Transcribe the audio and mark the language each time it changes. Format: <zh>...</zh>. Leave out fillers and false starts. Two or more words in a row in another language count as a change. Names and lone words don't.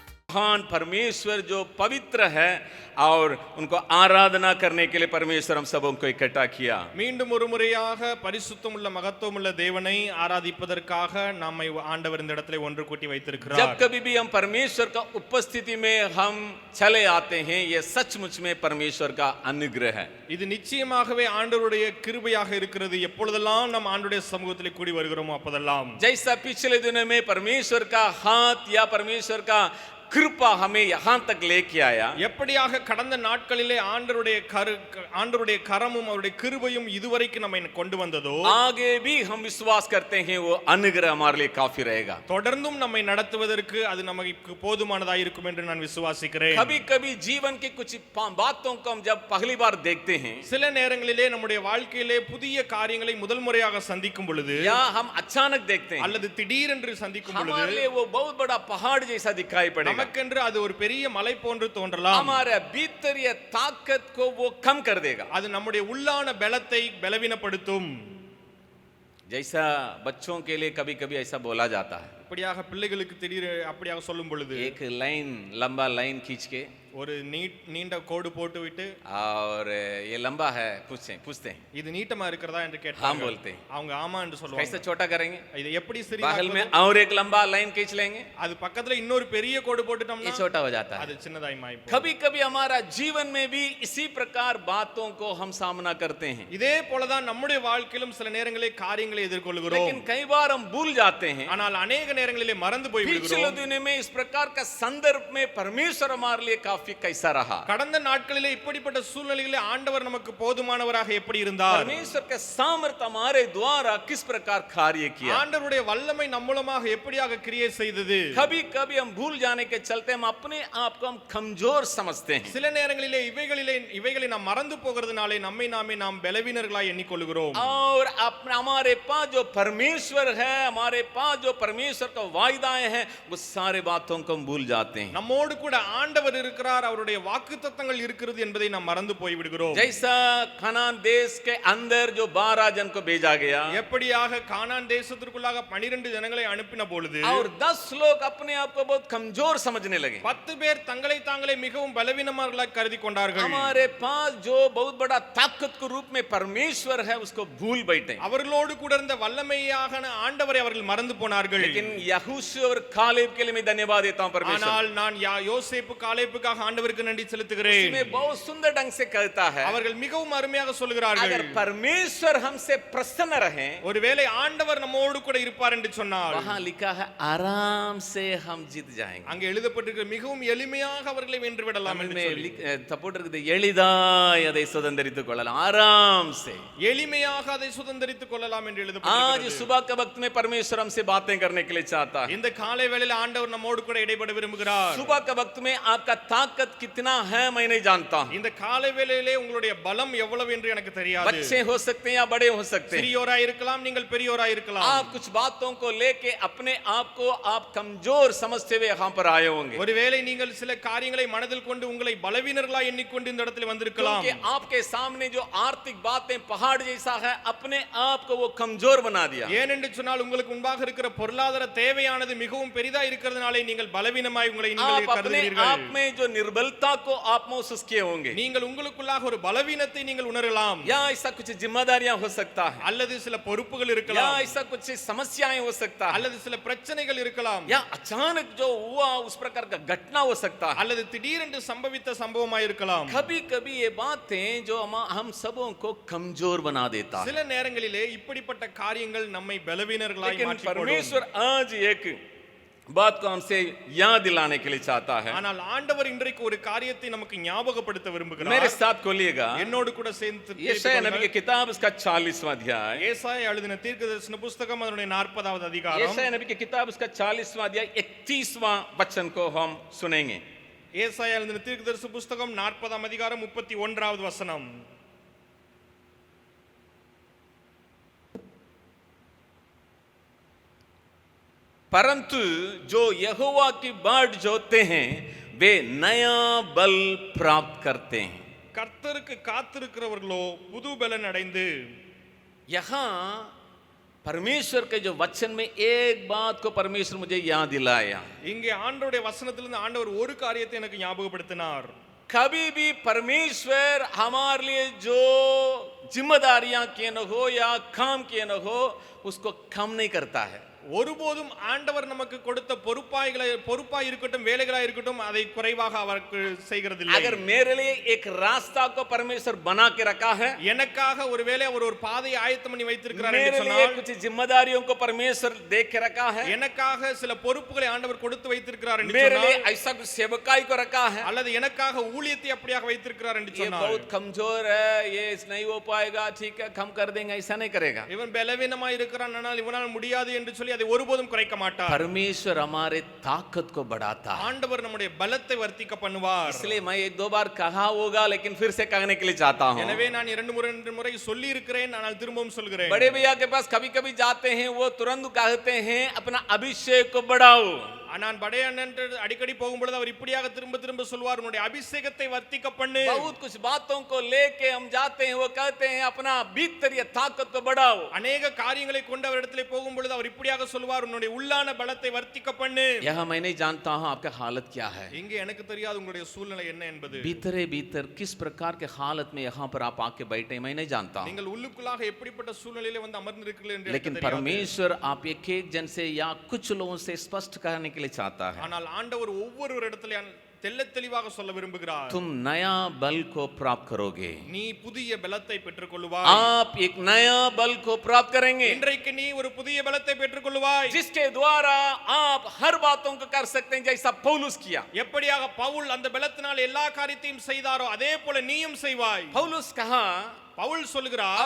<hi>महान परमेश्वर जो पवित्र है और उनको आराधना करने के लिए परमेश्वर हम सबों को इकट्ठा किया.</hi> <ta>மீண்டும் ஒரு முறையாக பரிசுத்தமுள்ள மகத்துவமுள்ள தேவனை ஆராதிப்பதற்காக நம்மை ஆண்டவர் இந்த இடத்திலே ஒன்று கூட்டி வைத்திருக்கிறார்.</ta> <hi>जब कभी भी हम परमेश्वर का उपस्थिति में हम चले आते हैं, ये सचमुच में परमेश्वर का अनुग्रह है.</hi> <ta>இது நிச்சயமாகவே ஆண்டவருடைய கிருபையாக இருக்கிறது. எப்பொழுதெல்லாம் நாம் ஆண்டவருடைய சமூகத்திலே கூடி வருகிறோமோ அப்போதெல்லாம்</ta> <hi>जैसा पिछले दिनों में परमेश्वर का हाथ या परमेश्वर का कृपा हमें यहाँ तक लेके आया,</hi> <ta>எப்படியாக கடந்த நாட்களிலே ஆண்டவருடைய கரமும் அவருடைய கிருபையும் இதுவரைக்கும் நம்மை கொண்டு வந்ததோ,</ta> <hi>आगे भी हम विश्वास करते हैं वो अनुग्रह हमारे लिए काफी रहेगा.</hi> <ta>தொடர்ந்தும் நம்மை நடத்துவதற்கு அது நமக்கு போதுமானதாக இருக்கும் என்று நான் விசுவாசிக்கிறேன்.</ta> <hi>कभी कभी जीवन की कुछ बातों को हम जब पहली बार देखते हैं,</hi> <ta>சில நேரங்களிலே நம்முடைய வாழ்க்கையிலே புதிய காரியங்களை முதல் முறையாக சந்திக்கும் பொழுது,</ta> <hi>या हम अचानक देखते हैं,</hi> <ta>அல்லது திடீரென்று சந்திக்கும் பொழுது</ta> <hi>हमारे लिए वो बहुत बड़ा पहाड़ जैसा दिखाई पड़ेगा.</hi> <ta>நமக்கென்று அது ஒரு பெரிய மலை போன்று தோன்றலாம்.</ta> <hi>हमारे भीतरीय ताकत को वो कम कर देगा.</hi> <ta>அது நம்முடைய உள்ளான பலத்தை பலவீனப்படுத்தும்.</ta> <hi>जैसा बच्चों के लिए कभी कभी ऐसा बोला जाता है,</hi> <ta>இப்படியாக பிள்ளைகளுக்கு திடீர் அப்படியாக சொல்லும் பொழுது,</ta> <hi>एक लाइन लंबा लाइन खींच के</hi> <ta>ஒரு நீண்ட கோடு போட்டு விட்டு,</ta> <hi>और ये लंबा है पूछते हैं,</hi> <ta>இது நீட்டமா இருக்கிறதா என்று</ta> <hi>हम</hi> <ta>கேட்டாங்க.</ta> <hi>बोलते हैं.</hi> <ta>அவங்க ஆமா என்று சொல்லுவாங்க.</ta> <hi>कैसे छोटा करेंगे,</hi> <ta>இது எப்படி</ta> <hi>बगल</hi> <ta>சிறியதாக்குவது?</ta> <hi>में और एक लंबा लाइन खींच लेंगे,</hi> <ta>அது பக்கத்துல இன்னொரு பெரிய கோடு</ta> <hi>ये</hi> <ta>போட்டுட்டோம்னா</ta> <hi>छोटा हो जाता है.</hi> <ta>அது சின்னதாய் மாறி போகும்.</ta> <hi>कभी कभी हमारा जीवन में भी इसी प्रकार बातों को हम सामना करते हैं,</hi> <ta>இதே போலதான் நம்முடைய வாழ்க்கையிலும் சில நேரங்களில் காரியங்களை எதிர்கொள்கிறோம்.</ta> <hi>लेकिन कई बार हम भूल जाते हैं.</hi> <ta>ஆனால் अनेक நேரங்களிலே மறந்து போய்</ta> <hi>पिछले</hi> <ta>விடுகிறோம்.</ta> <hi>दिनों में इस प्रकार का संदर्भ में परमेश्वर हमारे लिए काफी कैसा रहा,</hi> <ta>கடந்த நாட்களிலே இப்படிப்பட்ட சூழ்நிலைகளிலே ஆண்டவர் நமக்கு போதுமானவராக எப்படி இருந்தார்,</ta> <hi>परमेश्वर का सामर्थ्य हमारे द्वारा किस प्रकार कार्य किया.</hi> <ta>ஆண்டவருடைய வல்லமை நம் மூலமாக எப்படியாக கிரியை செய்தது.</ta> <hi>कभी कभी हम भूल जाने के चलते हम अपने आप को हम कमजोर समझते हैं,</hi> <ta>சில நேரங்களிலே இவைகளை நாம் மறந்து போகிறதுனாலே நம்மை நாம் பலவீனர்களாய் எண்ணிக்கொள்கிறோம்.</ta> <hi>और हमारे पास जो परमेश्वर है, हमारे पास जो परमेश्वर का वायदाएं हैं, वो सारे बातों को हम भूल जाते हैं.</hi> <ta>நம்மோடு கூட ஆண்டவர் இருக்கிறார், அவருடைய வாக்குத்தத்தங்கள் இருக்கிறது என்பதை நாம் மறந்து போய் விடுகிறோம்.</ta> <hi>जैसा कनान देश के अंदर जो 12 जन को भेजा गया,</hi> <ta>எப்படியாக கானான் தேசத்திற்குள்ளாக 12 ஜனங்களை அனுப்பின பொழுது,</ta> <hi>और 10 लोग अपने आप को बहुत कमजोर समझने लगे.</hi> <ta>10 பேர் தங்களை தாங்களே மிகவும் பலவீனமானவர்களாய் கருதி கொண்டார்கள்.</ta> <hi>हमारे पास जो बहुत बड़ा ताकत के रूप में परमेश्वर है उसको भूल बैठे.</hi> <ta>அவர்களோடு கூட இருந்த வல்லமையாக ஆண்டவரை அவர்கள் மறந்து போனார்கள்.</ta> <hi>लेकिन यहोशू और कालेब के लिए मैं धन्यवाद देता हूं परमेश्वर.</hi> <ta>ஆனால் நான் யோசேப்பு காலேபுக்காக ஆண்டவருக்கு நன்றி செலுத்துகிறேன்.</ta> <hi>उसमें बहुत सुंदर ढंग से कहता है,</hi> <ta>அவர்கள் மிகவும் அருமையாக சொல்கிறார்கள்,</ta> <hi>अगर परमेश्वर हमसे प्रसन्न रहे,</hi> <ta>ஒருவேளை ஆண்டவர் நம்மோடு கூட இருப்பார் என்று சொன்னால்,</ta> <hi>वहां लिखा है आराम से हम जीत जाएंगे.</hi> <ta>அங்கே எழுதப்பட்டிருக்கிற மிகவும் எளிமையாக அவர்களை வென்று விடலாம் என்று சொல்லி, தப்போட்டிருக்குது எளிதாய் அதை சுதந்தரித்துக் கொள்ளலாம்,</ta> <hi>आराम से</hi> <ta>எளிமையாக அதை சுதந்தரித்துக் கொள்ளலாம் என்று</ta> <hi>आज</hi> <ta>எழுதப்பட்டிருக்கிறது.</ta> <hi>सुबह के वक्त में परमेश्वर हमसे बातें करने के लिए चाहता है.</hi> <ta>இந்த காலை வேளையில் ஆண்டவர் நம்மோடு கூட இடைப்பட விரும்புகிறார்.</ta> <hi>सुबह के वक्त में आपका ताकत कितना है मैं नहीं जानता हूं.</hi> <ta>இந்த காலை வேளையிலே உங்களுடைய பலம் எவ்வளவு என்று எனக்கு தெரியாது.</ta> <hi>बच्चे हो सकते हैं या बड़े हो सकते हैं,</hi> <ta>சிறியோராய் இருக்கலாம், நீங்கள் பெரியோராய் இருக்கலாம்.</ta> <hi>आप कुछ बातों को लेके अपने आप को आप कमजोर समझते हुए यहाँ पर आए होंगे,</hi> <ta>ஒருவேளை நீங்கள் சில காரியங்களை மனதில் கொண்டு உங்களை பலவீனர்களாய் எண்ணிக்கொண்டு இந்த இடத்தில் வந்திருக்கலாம்.</ta> <hi>क्योंकि आपके सामने जो आर्थिक बातें पहाड़ जैसा है, अपने आप को वो कमजोर बना दिया.</hi> <ta>ஏனென்று சொன்னால் உங்களுக்கு முன்பாக இருக்கிற பொருளாதார தேவையானது மிகவும் பெரிதா இருக்கிறதுனாலே நீங்கள் பலவீனமாய் உங்களை நீங்கள்</ta> <hi>आप अपने</hi> <ta>கருதுகிறீர்கள்.</ta> <hi>आप में जो निर्बलता को आप महसूस किए होंगे,</hi> <ta>நீங்கள் உங்களுக்குள்ளாக ஒரு பலவீனத்தை நீங்கள் உணரலாம்.</ta> <hi>या ऐसा कुछ जिम्मेदारियां हो सकता है,</hi> <ta>அல்லது சில பொறுப்புகள்</ta> <hi>या</hi> <ta>இருக்கலாம்,</ta> <hi>ऐसा कुछ समस्याएं हो सकता है,</hi> <ta>அல்லது சில பிரச்சனைகள் இருக்கலாம்,</ta> <hi>या अचानक जो हुआ उस प्रकार का घटना हो सकता है.</hi> <ta>அல்லது திடீரென்று சம்பவித்த சம்பவமாய் இருக்கலாம்.</ta> <hi>कभी कभी ये बातें जो हम सबों को कमजोर बना देता है.</hi> <ta>சில நேரங்களிலே இப்படிப்பட்ட காரியங்கள் நம்மை பலவீனர்களாய்</ta> <hi>लेकिन</hi> <ta>மாற்றிவிடும்.</ta> <hi>परमेश्वर आज एक बात को हमसे याद दिलाने के लिए चाहता है.</hi> <ta>ஆனால் ஆண்டவர் இன்றைக்கு ஒரு காரியத்தை நமக்கு ஞாபகப்படுத்த</ta> <hi>मेरे</hi> <ta>விரும்புகிறார்.</ta> <hi>साथ खोलिएगा</hi> <ta>என்னோடு கூட சேர்ந்து</ta> <hi>यशायाह नबी की किताब उसका 40वां अध्याय.</hi> <ta>ஏசாயா எழுதின தீர்க்கதரிசன புத்தகம் அதனுடைய 40வது அதிகாரம்.</ta> <hi>यशायाह नबी की किताब उसका 40वां अध्याय 31वां वचन को हम सुनेंगे.</hi> <ta>ஏசாயா எழுதின தீர்க்கதரிசன புத்தகம் 40ஆம் அதிகாரம் 31வது வசனம்.</ta> <hi>परंतु जो यहोवा की बाट जोते हैं वे नया बल प्राप्त करते हैं.</hi> <ta>கர்த்தருக்கு காத்திருக்கிறவர்களோ புது பலன் அடைந்து.</ta> <hi>यहाँ परमेश्वर के जो वचन में एक बात को परमेश्वर मुझे याद दिलाया,</hi> <ta>இங்கே ஆண்டவருடைய வசனத்திலிருந்து ஆண்டவர் ஒரு காரியத்தை எனக்கு ஞாபகப்படுத்தினார்.</ta> <hi>कभी भी परमेश्वर हमारे लिए जो जिम्मेदारियां किए न हो या काम किए न हो उसको कम नहीं करता है.</hi> <ta>ஒருபோதும் ஆண்டவர் நமக்கு கொடுத்த பொறுப்பாய் இருக்கட்டும், வேலைகளாய் இருக்கட்டும், அதை குறைவாக அவருக்கு செய்கிறதில்லை.</ta> <hi>अगर मेरे लिए एक रास्ता को परमेश्वर बना के रखा है,</hi> <ta>எனக்காக ஒருவேளை அவர் ஒரு பாதையை ஆயத்தம் பண்ணி வைத்திருக்கிறார்</ta> <hi>मेरे</hi> <ta>என்று</ta> <hi>लिए</hi> <ta>சொன்னால்,</ta> <hi>कुछ जिम्मेदारियों को परमेश्वर देख के रखा है,</hi> <ta>எனக்காக சில பொறுப்புகளை ஆண்டவர் கொடுத்து வைத்திருக்கிறார் என்று</ta> <hi>मेरे लिए</hi> <ta>சொன்னால்,</ta> <hi>ऐसा कुछ सेवकाई को रखा है,</hi> <ta>அல்லது எனக்காக ஊழியத்தை அப்படியாக வைத்திருக்கிறார் என்று</ta> <hi>ये</hi> <ta>சொன்னால்,</ta> <hi>बहुत कमजोर है, ये नहीं हो पाएगा, ठीक है कम कर देंगे, ऐसा नहीं करेगा.</hi> <ta>இவன் பலவீனமாய் இருக்கிறான், ஆனால் இவனால் முடியாது என்று சொல்லி அதை ஒருபோதும் குறைக்க மாட்டார்.</ta> <hi>परमेश्वर हमारे ताकत को बढ़ाता है.</hi> <ta>ஆண்டவர் நம்முடைய பலத்தை வர்த்திக்க பண்ணுவார்.</ta> <hi>इसलिए मैं एक दो बार कहा होगा, लेकिन फिर से कहने के लिए चाहता हूँ.</hi> <ta>எனவே நான் இரண்டு முறை சொல்லி இருக்கிறேன், ஆனால் திரும்பவும் சொல்கிறேன்.</ta> <hi>बड़े भैया के पास कभी कभी जाते हैं, वो तुरंत कहते हैं अपना अभिषेक को बढ़ाओ.</hi> <ta>நான் படைய அண்ணன் அடிக்கடி போகும்பொழுது அவர் இப்படியாக திரும்ப திரும்ப சொல்வார், உன்னுடைய அபிஷேகத்தை வர்த்திக்க பண்ணு.</ta> <hi>बहुत कुछ बातों को लेके हम जाते हैं, वो कहते हैं अपना भीतरीय ताकत को बढ़ाओ.</hi> <ta>अनेक காரியங்களை கொண்டு அவரிடத்திலே போகும்பொழுது அவர் இப்படியாக சொல்வார், உன்னுடைய உள்ளான பலத்தை வர்த்திக்க பண்ணு.</ta> <hi>यह मैं नहीं जानता हूँ आपका हालत क्या है.</hi> <ta>இங்கே எனக்கு தெரியாது உங்களுடைய சூழ்நிலை என்ன என்பது.</ta> <hi>भीतर किस प्रकार के हालत में यहाँ पर आप आके बैठे मैं नहीं जानता हूँ.</hi> <ta>நீங்கள் உள்ளுக்குள்ளாக எப்படிப்பட்ட சூழ்நிலையிலே வந்து அமர்ந்திருக்கிறீர்கள் என்று</ta> <hi>लेकिन परमेश्वर आप एक एक जन से या कुछ लोगों से स्पष्ट करने के लिए चाहता है.</hi> <ta>ஆனால் ஆண்டவர் ஒவ்வொருவரிடத்திலே தெள்ளத் தெளிவாக சொல்ல விரும்புகிறார்.</ta> <hi>तुम नया बल को प्राप्त करोगे.</hi> <ta>நீ புதிய பலத்தை பெற்றுக்கொள்வாய்.</ta> <hi>आप एक नया बल को प्राप्त करेंगे.</hi> <ta>இன்றைக்கு நீ ஒரு புதிய பலத்தை பெற்றுக்கொள்வாய்.</ta> <hi>जिसके द्वारा आप हर बातों को कर सकते हैं जैसा पौलुस किया.</hi> <ta>எப்படியாக பவுல் அந்த பலத்தினால் எல்லா காரியத்தையும் செய்தாரோ அதே போல நீயும் செய்வாய்.</ta> <hi>पौलुस कहा,</hi> <ta>பவுல் சொல்கிறார்,</ta>